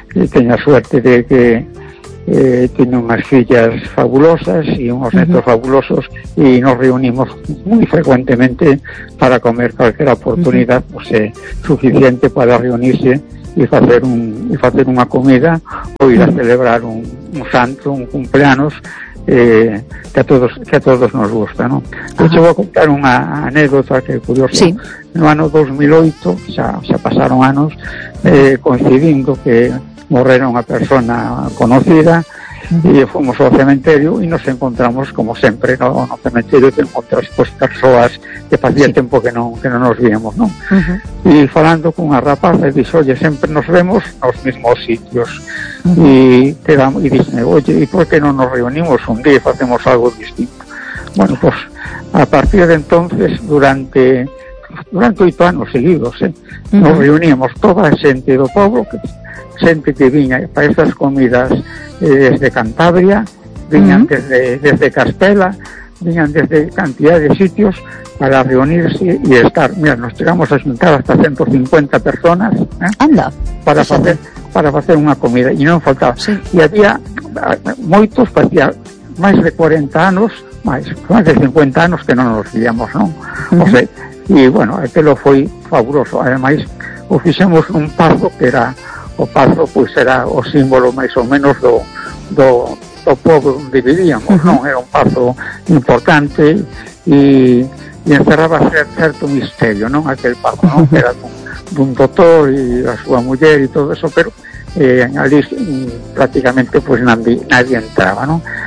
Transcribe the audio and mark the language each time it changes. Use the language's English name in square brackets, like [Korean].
[Spanish] Tenía suerte de que tiene unas fillas fabulosas y unos netos fabulosos, y nos reunimos muy frecuentemente para comer cualquier oportunidad suficiente para reunirse [Galician] e facer unha comida ou ir a celebrar un santo, un cumpleanos, que a todos nos gusta, non? Eu te vou contar unha anécdota que é curiosa. Sí. No ano 2008, xa pasaron anos, coincidindo que morrera unha persona conocida, e fomos ao cementerio e nos encontramos, como sempre, ¿no? No cementerio te encontras pues, persoas que facía sí. tempo que non nos víamos, ¿no? Uh-huh. E falando con unha rapaza, dixo, oye, sempre nos vemos nos mesmos sitios. Uh-huh. E dixo, oye, e por que non nos reunimos un día e facemos algo distinto? [Spanish] Bueno, pues, a partir de entonces, [Galician] durante 8 anos seguidos, ¿eh? Uh-huh. Nos reuníamos toda a xente do pobo, xente que viña para estas comidas desde Cantabria, viñan uh-huh. desde Castela, viñan desde cantidad de sitios [Spanish] para reunirse y estar. [Galician] Mira, nos chegamos a xuntar [Spanish] hasta 150 personas, [Galician] ¿eh? Anda, para facer unha comida, e non faltaba. Sí. E había moitos, facía máis de 40 anos, máis de 50 anos que non nos víamos, non? Uh-huh. O sea, e, bueno, aquilo foi fabuloso. Ademais, o fixemos un pazo que era o pazo, pois, era o símbolo máis ou menos do pobo onde vivíamos, uh-huh. non? Era un pazo importante e encerraba certo misterio, non? Aquel pazo, non? Uh-huh. Era dun doutor e a súa muller e todo eso, pero ali prácticamente pois, nadie entraba, non?